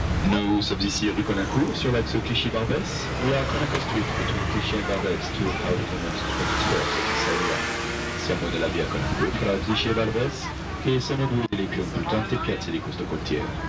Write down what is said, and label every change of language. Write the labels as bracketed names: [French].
[French] Nous sommes ici rue Colincourt, sur l'axe Clichy-Barbès. [English] We are Colincourt Street between Clichy and Barbès, two out of the next 20 squares of this area. [Italian] Siamo nella via Colincourt fra Clichy e Barbès, che sono due delle più importanti piazze di questo quartiere.